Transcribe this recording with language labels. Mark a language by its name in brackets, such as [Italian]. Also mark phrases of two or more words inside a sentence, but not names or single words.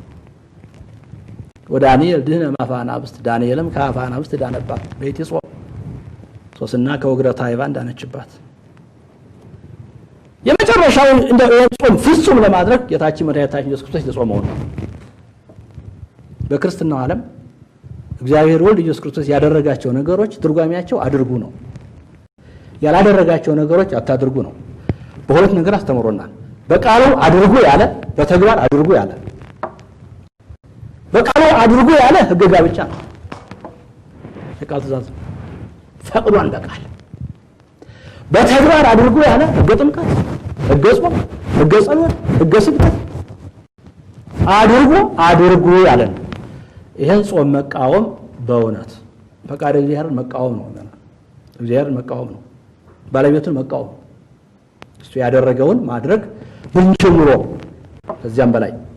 [Amharic] ወዳንኤል ድህነ ማፋናብስት ዳንኤልም ከአፋናብስት ዳነባት። በይት ይጾም ሶስና ከወግረታ አይባን ዳነችባት። የመጨረሻው እንደ ጾም ፍጹም ለማድረግ ጌታችን መድኃኒታችን ኢየሱስ ክርስቶስ የተጾመው ነው። በክርስትናው ዓለም እግዚአብሔር ወልድ ኢየሱስ ክርስቶስ ያደረጋቸው ነገሮች ትርጓሜያቸው አድርጉ ነው። ያላደረጋቸው ነገሮች አታድርጉ ነው። በሁለት ነገር አስተምሮናል። በቃሉ አድርጉ ያለ፣ በተግባር አድርጉ ያለ። በቃሉ አድርጉ ያለ ሕገ ጋብቻ ነው። የቃል ትእዛዝ ፈቅዷን በቃል በተግባር አድርጉ ያለ ሕገ ጥምቀት፣ ሕገ ጾም፣ ሕገ ጸሎት፣ ሕገ ስግደት አድርጉ ያለ ነው። ይሄን ጾም መቃወም በእውነት ፈቃደ እግዚአብሔርን መቃወም ነው። እግዚአብሔርን መቃወም ነው። ባለቤቱን መቃወም እሱ ያደረገውን ማድረግ ብንችል ኑሮ ከዚያም በላይ